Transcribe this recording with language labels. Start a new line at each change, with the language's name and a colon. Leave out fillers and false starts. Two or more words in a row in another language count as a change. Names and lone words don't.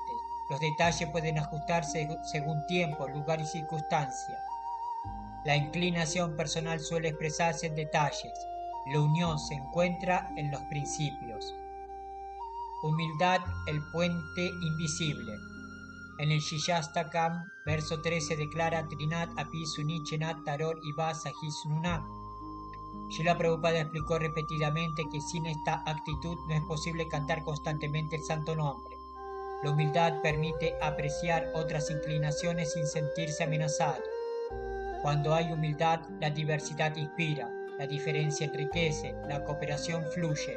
Spanish: Los detalles pueden ajustarse según tiempo, lugar y circunstancia. La inclinación personal suele expresarse en detalles. La unión se encuentra en los principios. Humildad, el puente invisible. En el Shishastakam, verso 13, declara
Sanskrit: तृणाद् अपि सुनीचेन तरोर् इव सहिष्णुना.
Spanish: Srila Prabhupada explicó repetidamente que sin esta actitud no es posible cantar constantemente el santo nombre. La humildad permite apreciar otras inclinaciones sin sentirse amenazado. Cuando hay humildad, la diversidad inspira, la diferencia enriquece, la cooperación fluye.